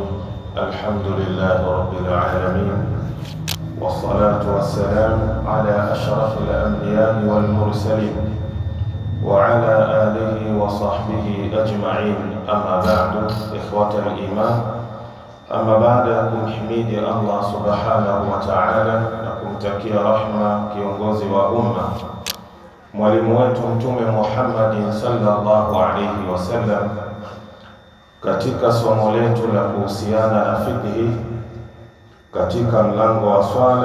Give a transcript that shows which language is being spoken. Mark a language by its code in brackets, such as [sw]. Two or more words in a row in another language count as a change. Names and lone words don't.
[ar] الحمد لله رب العالمين، والصلاة والسلام على أشرف الأنبياء والمرسلين وعلى آله وصحبه أجمعين. أما بعد، إخوة الإيمان، أما بعد [sw] kumhimidi Allah [ar] سبحانه وتعالى [sw] na kumtakia rahma kiongozi wa umma, mwalimu wetu Mtume Muhammad [ar] صلى الله عليه وسلم, [sw] katika somo letu la kuhusiana na fiqhi katika mlango wa swala.